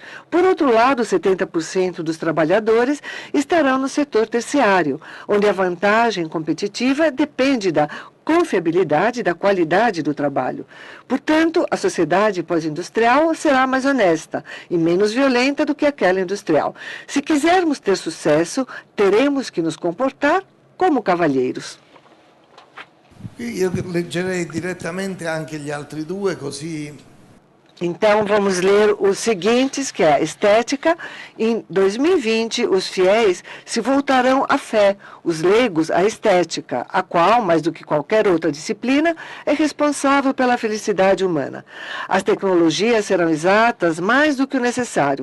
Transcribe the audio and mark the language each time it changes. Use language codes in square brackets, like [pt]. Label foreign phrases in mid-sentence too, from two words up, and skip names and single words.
[pt] Por outro lado, 70% dos trabalhadores estarão no setor terciário, onde a vantagem competitiva depende da confiabilidade da qualidade do trabalho. Portanto, a sociedade pós-industrial será mais honesta e menos violenta do que aquela industrial. Se quisermos ter sucesso, teremos que nos comportar como cavalheiros. [it] Io leggerei direttamente anche gli altri due, così. [pt] Então, vamos ler os seguintes, que é a estética. Em 2020, os fiéis se voltarão à fé, os leigos à estética, a qual, mais do que qualquer outra disciplina, é responsável pela felicidade humana. As tecnologias serão exatas mais do que o necessário.